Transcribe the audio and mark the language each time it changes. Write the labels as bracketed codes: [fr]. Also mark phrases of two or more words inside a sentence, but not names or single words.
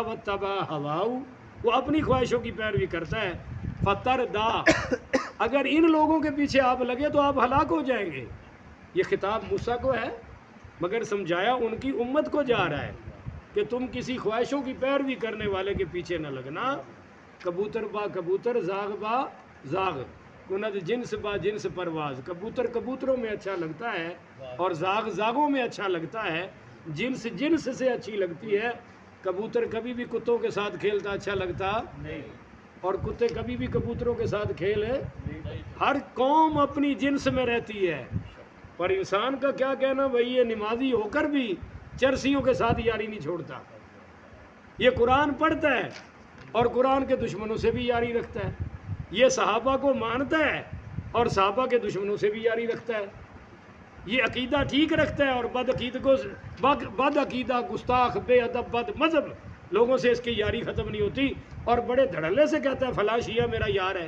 [ar] واتبع ہواہ، [ur] وہ اپنی خواہشوں کی پیروی کرتا ہے۔ فتردا، اگر ان لوگوں کے پیچھے آپ لگے تو آپ ہلاک ہو جائیں گے۔ یہ خطاب موسیٰ کو ہے مگر سمجھایا ان کی امت کو جا رہا ہے کہ تم کسی خواہشوں کی پیروی کرنے والے کے پیچھے نہ لگنا۔ [fa] کبوتر با کبوتر، زاغ با زاغ، کند جنس با جنس پرواز۔ [ur] کبوتر کبوتروں میں اچھا لگتا ہے اور زاغ زاغوں میں اچھا لگتا ہے، جنس جنس سے اچھی لگتی ہے۔ کبوتر کبھی بھی کتوں کے ساتھ کھیلتا اچھا لگتا نہیں، اور کتے کبھی بھی کبوتروں کے ساتھ کھیلے۔ ہر قوم اپنی جنس میں رہتی ہے، پر انسان کا کیا کہنا بھائی، یہ نمازی ہو کر بھی چرسیوں کے ساتھ یاری نہیں چھوڑتا، یہ قرآن پڑھتا ہے اور قرآن کے دشمنوں سے بھی یاری رکھتا ہے، یہ صحابہ کو مانتا ہے اور صحابہ کے دشمنوں سے بھی یاری رکھتا ہے، یہ عقیدہ ٹھیک رکھتا ہے اور بد عقیدہ گستاخ بے ادب بد مذہب لوگوں سے اس کی یاری ختم نہیں ہوتی، اور بڑے دھڑلے سے کہتا ہے فلاں شیعہ میرا یار ہے۔